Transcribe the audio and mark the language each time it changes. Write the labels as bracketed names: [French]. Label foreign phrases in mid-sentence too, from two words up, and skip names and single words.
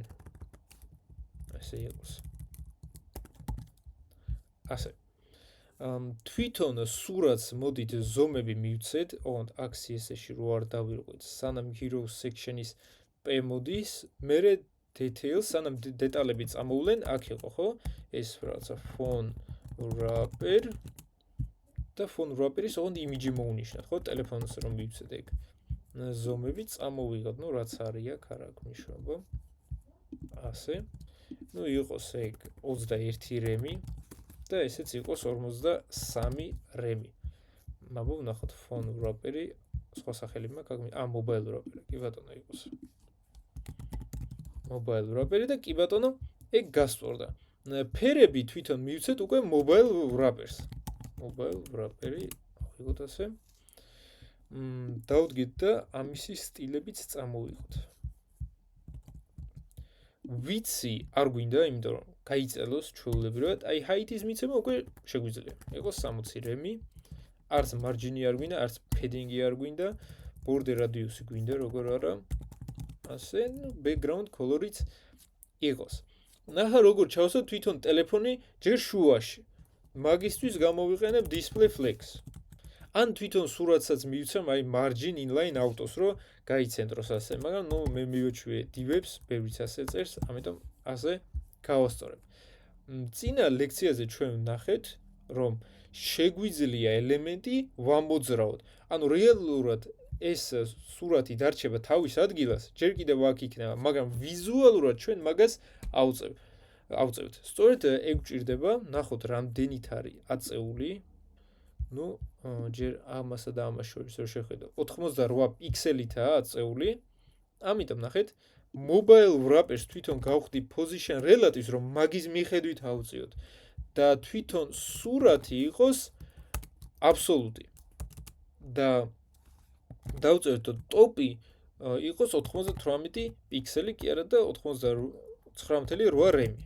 [Georgian] ასე იყოს. ასე. თვითონ სურათს მოდით ზომები მივცეთ, ოღონდ აქ CSS-ში რო არ დავირღვით, სანამ [English] hero section- [Georgian] ის p მოდის, მერე details, სანამ დეტალები წამოვლენ, აქ იყო, ხო? ეს რაღაცა [English] phone wrapper [Georgian] და [English] phone wrapper- [Georgian] ის ოღონდ image მოვნიშნათ, ხო? ტელეფონს რომ მივცეთ ეგ. ზომები წამოვიღოთ, ну რაც არის აქ, არ აქვს მნიშვნელობა. ასე. ну იყოს ეგ 21 რემი და ესეც იყოს 53 რემი. მაბო ვნახოთ [English] phone wrapper- [Georgian] ი, სხვა სახელი მაქვს, [English] mobile wrapper- [Georgian] ი, კი ბატონო იყოს. [English] mobile wrapper- [Georgian] ი და კი ბატონო ეგ გასწორდა. ფერები თვითონ მივცეთ უკვე [English] mobile wrappers. mobile wrapper- [Georgian] ი ავიღოთ ასე. დავდგით და ამისი სტილებიც წამოვიღოთ. ვიცი არ გვინდა, იმიტომ რომ გაიწელოს ჩვეულებრივად, აი height-ის მიცემა უკვე შეგვიძლია. იყოს 60 რემი, არც margin-ი არ გვინდა, არც padding-ი არ გვინდა, [English] border radius- [Georgian] ი გვინდა, როგორ არა. ასე, [English] background color- [Georgian] იც იყოს. ნახა როგორ ჩავსვათ თვითონ ტელეფონი ჯერ შუაში. მაგისთვის გამოვიყენებ [English] display flex. [Georgian] ან თვითონ სურათსაც მივცემ აი [English] margin inline autos [Georgian] რო გაიცენტროს ასე, მაგრამ ნუ მე მივეჩვიე divs, ბევრიც ასე წერს, ამიტომ ასე გავასწორებ. წინა ლექციაზე ჩვენ ვნახეთ, რომ შეგვიძლია ელემენტი ვამოძრავოთ. ანუ რეალურად ეს სურათი დარჩება თავის ადგილას, ჯერ კიდევ აქ იქნება, მაგრამ ვიზუალურად ჩვენ მაგას ავწევთ. სწორედ ეგ გვჭირდება, ნახოთ რამდენით არის აწეული. ну ჯერ ამასა და ამას შორის რო შეხედო 88 პიქსელითაა აწეული. ამიტომ ნახეთ [English] mobile wrapper- [Georgian] ს თვითონ გავხდი [English] position relative- [Georgian] ს რომ მაგის მიხედვით ავწიოთ და თვითონ სურათი იყოს აბსოლუტი. და დავწეროთ ტოპი იყოს 98 პიქსელი, კი არა და 99.8 რემი.